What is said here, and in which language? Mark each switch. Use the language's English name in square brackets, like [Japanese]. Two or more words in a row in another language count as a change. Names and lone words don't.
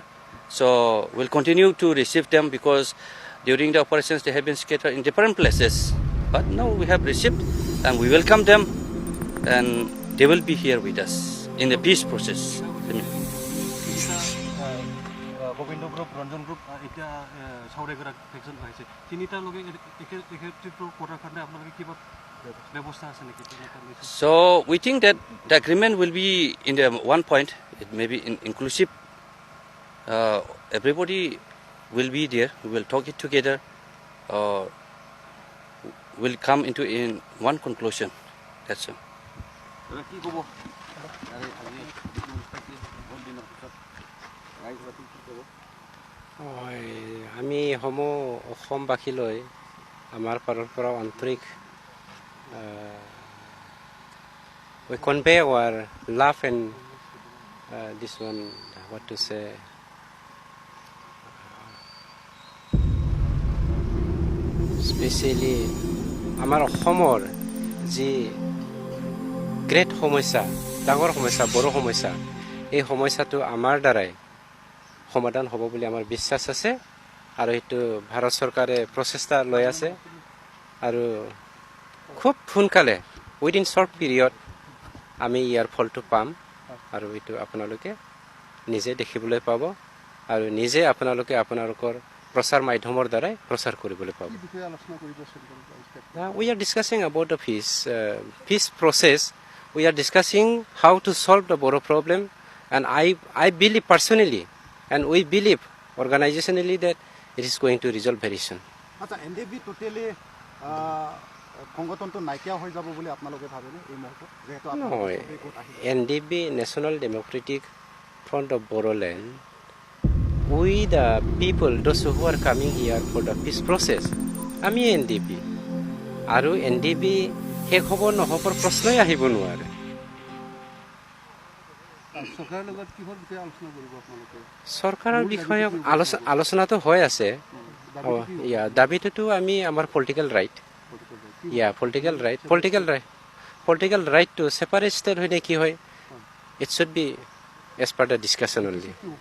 [English] So we'll continue to receive them because during the operations they have been scattered in different places. But now we have received, and we welcome them, and they will be here with us in the peace process. [Assamese] Govindo group, Ranjan group, এতিয়া Saouraigwra section আছে তিনিটা লগে একত্ৰিত কৰাৰ কাৰণে আপোনালোকে কিবা ব্যৱস্থা আছে নেকি? [English] So we think that the agreement will be in the one point. It may be inclusive. Everybody will be there. We will talk it together. Will come into in one conclusion. That's all. [Assamese] আমি সমূহ অসমবাসীলৈ আমাৰ ফালৰ পৰা আন্তৰিক [English] we convey our love and this one, what to say, [Assamese] especially আমাৰ অসমৰ যি গ্ৰেট সমস্যা, ডাঙৰ সমস্যা, বড় সমস্যা, এই সমস্যাটো আমাৰ দ্বাৰাই সমাধান হ'ব বুলি আমাৰ বিশ্বাস আছে, আৰু এইটো ভাৰত চৰকাৰে প্ৰচেষ্টা লৈ আছে, আৰু খুব সোনকালে [English] within short period [Assamese] আমি ইয়াৰ ফলটো পাম, আৰু এইটো আপোনালোকে নিজে দেখিবলৈ পাব, আৰু নিজে আপোনালোকে আপোনালোকৰ প্ৰচাৰ মাধ্যমৰ দ্বাৰাই প্ৰচাৰ কৰিবলৈ পাব. [English] We are discussing about the peace process. We are discussing how to solve the Borough problem, and I believe personally, and we believe organizationally, that it is going to resolve very soon. [Assamese] আচ্ছা, NDFB টোটালি সংগঠনটো নাইকিয়া হৈ যাব বুলি আপোনালোকে ভাবেনে এই মুহূৰ্তত, যেহেতু [English] নহয়, NDFB National Democratic Front of Bodoland, we the people, those who are coming here for the peace process, [Assamese] আমি NDFB, আৰু NDFB শেষ হ'ব নহ'বৰ প্ৰশ্নই আহিব নোৱাৰে. চৰকাৰৰ বিষয়ে আলোচনাটো হৈ আছে. দাবীটোতো আমি আমাৰ [English] political right, political right to separate state [Assamese] হয় নে কি হয়, [English] it should be as per the discussion only.